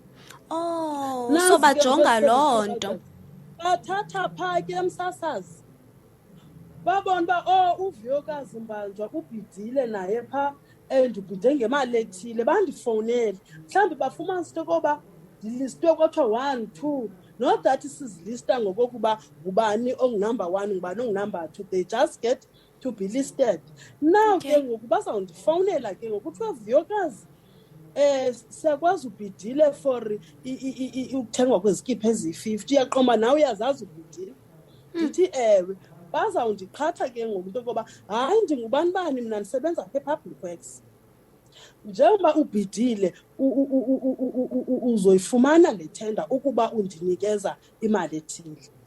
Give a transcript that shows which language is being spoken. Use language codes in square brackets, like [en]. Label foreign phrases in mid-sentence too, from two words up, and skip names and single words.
[xh] Oh, so bajonga loo nto. Bathatha phaa ke msasazi babona uba uVuyokazi Mbanjwa ubhidile naye phaa and ubhide ngemali ethile, bandifowunele mhlawumbi bafumanisa into yokuba ndilistwe kwathiwa 1, 2, [en] not that [xh] sizilista ngokokuba ngubani ongunumber 1 ngubani ongunumber 2, [en] they just get to be listed. [xh] Now ke ngoku bazawundifowunela ke ngoku kuthiwa Vuyokazi siyakwazi ubhidile for ukuthengwa kwezikiphi ezi-50, uyaqomba nawe uyazazi ubhidile. Ndithi ewe. Bazawundiqhatha ke ngoku into yokuba hayi ndingubani bani mna ndisebenza apha e- [en] public works, [xh] njengoba ubhidile uzoyifumana le tender ukuba undinikeza imali ethile.